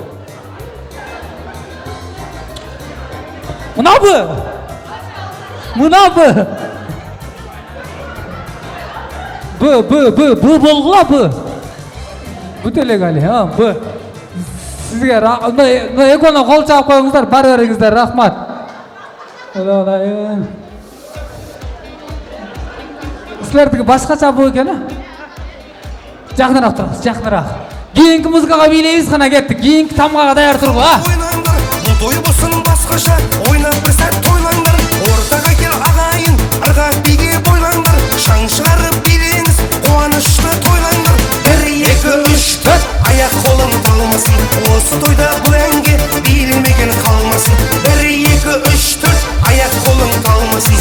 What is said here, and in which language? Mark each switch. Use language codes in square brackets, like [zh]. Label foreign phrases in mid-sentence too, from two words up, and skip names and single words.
[ky] мына Б болгула Б делегали Б сизге экөөнө кол чаап коюңуздар бара бериңиздер рахмат силердики башкача Б экен жакыныраак турабыз жакыныраак кийинки музыкага бийлейбиз кана кеттик кийинки тамгага даяр тургула [kk] бұл той болсын басқаша ойнап бір сәт тойлаңдар ортаға кел ағайын ырғақ биге бойлаңдар шаң шығарып билеңіз қуанышты тойлаңдар 1 2 3 4 аяқ қолың талмасын осы тойда бұл әнге билемеген қалмасын 1 2 3 4 аяқ қолың талмасын